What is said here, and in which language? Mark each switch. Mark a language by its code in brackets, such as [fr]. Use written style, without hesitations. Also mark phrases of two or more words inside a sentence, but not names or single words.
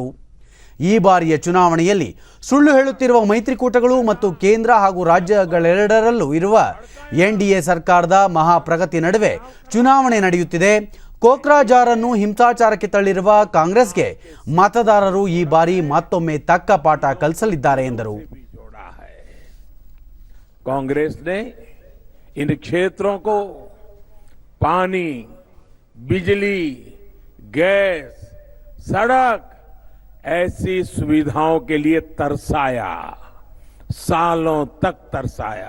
[kn] ಈ ಬಾರಿಯ ಚುನಾವಣೆಯಲ್ಲಿ ಸುಳ್ಳು ಹೇಳುತ್ತಿರುವ ಮೈತ್ರಿಕೂಟಗಳು ಮತ್ತು ಕೇಂದ್ರ ಹಾಗೂ ರಾಜ್ಯಗಳೆರಡರಲ್ಲೂ ಇರುವ ಎನ್ಡಿಎ ಸರ್ಕಾರದ ಮಹಾಪ್ರಗತಿ ನಡುವೆ ಚುನಾವಣೆ ನಡೆಯುತ್ತಿದೆ. ಕೋಕ್ರಾಜಾರನ್ನು ಹಿಂಸಾಚಾರಕ್ಕೆ ತಳ್ಳಿರುವ ಕಾಂಗ್ರೆಸ್ಗೆ ಮತದಾರರು ಈ ಬಾರಿ ಮತ್ತೊಮ್ಮೆ ತಕ್ಕ ಪಾಠ ಕಲಿಸಲಿದ್ದಾರೆ ಎಂದರು. [hi] कांग्रेस ने इन क्षेत्रों को पानी, बिजली, गैस, सड़क ऐसी सुविधाओं के लिए तरसाया, सालों तक तरसाया.